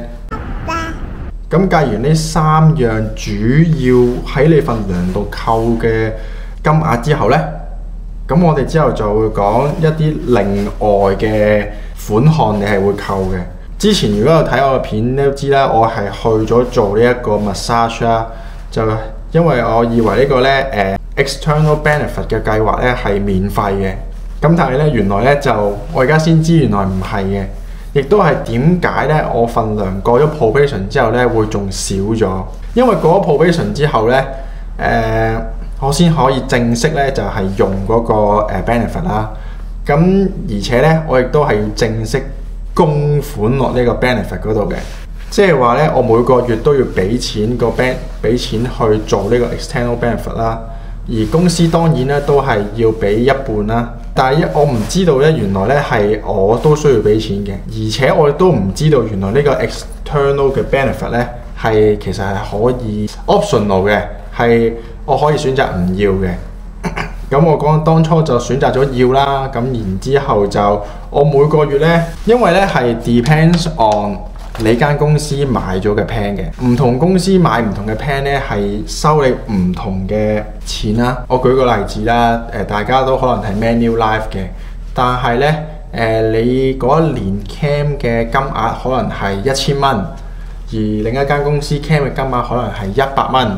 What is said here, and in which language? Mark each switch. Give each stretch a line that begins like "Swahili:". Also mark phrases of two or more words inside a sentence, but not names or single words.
Cantonese: 咁計完呢3樣主要喺你份糧度扣嘅金額之後呢，咁我哋之後就會講一啲另外嘅款項你係會扣嘅。之前如果有睇我嘅片都知啦，我係去咗做呢一個 massage 啦，就因為我以為呢個呢
English: external benefit
Cantonese: 嘅計劃呢係免費嘅，咁但係呢，原來呢就我而家先知原來唔係嘅，亦都係點解呢？我份糧過咗 probation 之後呢會仲少咗，因為過咗 probation 之後呢，我先可以正式呢就係用嗰個benefit 啦，咁而且呢，我亦都係要正式供款落呢個 benefit 嗰度嘅。即係話咧，我每個月都要俾錢俾錢去做呢個 external benefit 啦。而公司當然咧都係要俾一半啦。但係我唔知道咧，原來咧係我都需要俾錢嘅，而且我亦都唔知道原來呢個 external 嘅 benefit 咧係其實係可以 optional 嘅，係我可以選擇唔要嘅。咁我講當初就選擇咗要啦，咁然之後就我每個月咧，因為咧係
English: depends on
Cantonese: 你間公司買咗嘅 plan 嘅，唔同公司買唔同嘅 plan 咧係收你唔同嘅錢啦。我舉個例子啦，大家都可能係 Manulife 嘅，但係咧你嗰一年 claim 嘅金額可能係1000蚊，而另一間公司 claim 嘅金額可能係100蚊。